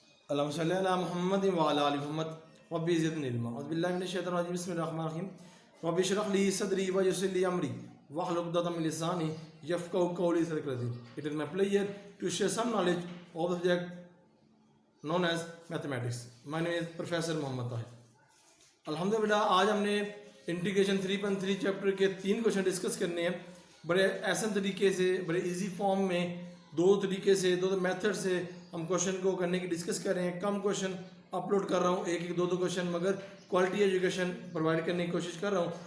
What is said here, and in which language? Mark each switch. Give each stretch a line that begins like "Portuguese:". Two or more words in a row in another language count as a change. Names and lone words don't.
Arabic: اللهم صل على محمد وعلى آل محمد رب زدني علما. أعوذ بالله من الشيطان الرجيم. بسم الله الرحمن الرحيم. رب اشرح لي صدري ويسر لي أمري واحلل عقدة من لساني يفقهوا قولي.
English: It is my pleasure to share some knowledge of the subject known as mathematics. My name is Professor Mohammad Tahir.
Hindi: अल्हम्दुलिल्लाह, आज हमने इंटीग्रेशन 3.3 चैप्टर के 3 क्वेश्चन डिस्कस करने हैं। बड़े आसान तरीके से, बड़े
English: easy form
Hindi: में, दो तरीके से, दो मेथड से हम क्वेश्चन को करने की डिस्कस कर रहे हैं। कम क्वेश्चन अपलोड कर रहा हूँ, एक एक दो क्वेश्चन, मगर
English: quality education provide
Hindi: करने की कोशिश कर रहा हूँ।